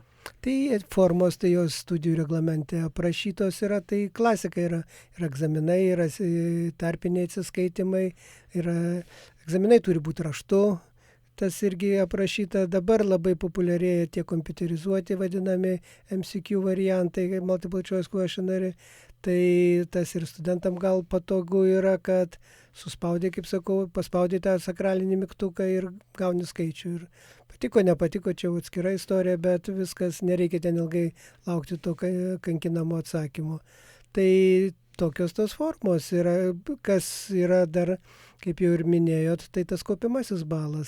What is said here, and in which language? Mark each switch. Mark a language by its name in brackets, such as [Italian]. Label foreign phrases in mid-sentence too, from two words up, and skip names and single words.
[Lithuanian] Tai formos, tai jos studijų reglamente aprašytos yra, tai klasika yra egzaminai, yra tarpiniai atsiskaitimai, egzaminai turi būti raštu. Tas irgi aprašyta, dabar labai populiarėja tie kompiuterizuoti vadinami MCQ variantai, [English] multiple choice questionnaire. [Lithuanian] Tai tas ir studentam gal patogu yra, kad suspaudė, kaip sakau, paspaudė tą sakralinį mygtuką ir gauni skaičių. Ir patiko, nepatiko, čia atskira istorija, bet viskas, nereikia ten ilgai laukti to kankinamo atsakymo. Tai tokios tos formos yra, kas yra dar, kaip jau ir minėjot, tai tas kaupiamasis balas.